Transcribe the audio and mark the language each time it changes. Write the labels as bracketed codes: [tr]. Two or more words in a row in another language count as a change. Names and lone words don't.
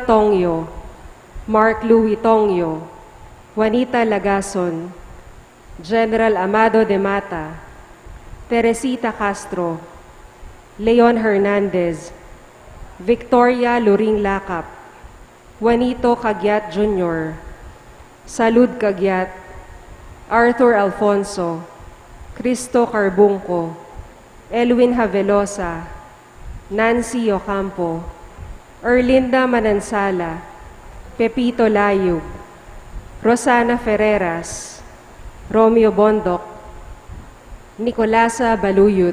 [en] Tongyo, Mark Louis Tongyo, Juanita Lagason, General Amado de Mata, Teresita Castro, Leon Hernandez, Victoria Luring Lakap, Juanito Cagyat Jr., Salud Cagyat, Arthur Alfonso, Cristo Carbungco, Elwin Havelosa, Nancy Ocampo, Erlinda Manansala, Pepito Layug, Rosana Ferreras, Romeo Bondoc, Nicolasa Baluyut,